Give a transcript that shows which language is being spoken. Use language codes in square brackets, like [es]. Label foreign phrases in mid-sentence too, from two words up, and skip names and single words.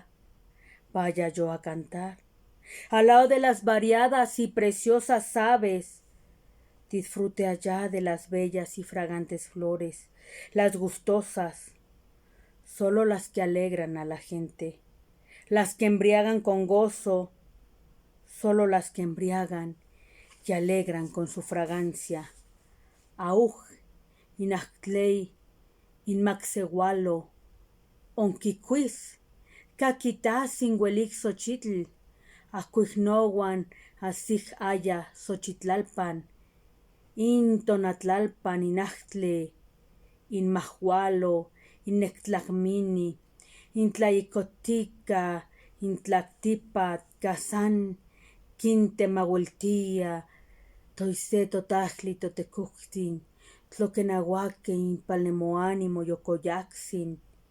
[es] vaya yo a cantar, al lado de las variadas y preciosas aves, disfrute allá de las bellas y fragantes flores, las gustosas, solo las que alegran a la gente, las que embriagan con gozo, solo las que embriagan y alegran con su fragancia. [nci] Auj, inachtlei, inmaxehualo, onquiquis, caquita singuelix xochitl, acuignohuan asij aya Xochitlalpan, Intonatlalpan, Inachtli, Inmahualo, Inectlacmini, Intlaicotica, Intlactipat, Kazán, Quintemahuiltia, Toise Totahli Totecuhtin, Tloquenahuaque, Inpalnemoani, Moyocoyaxin,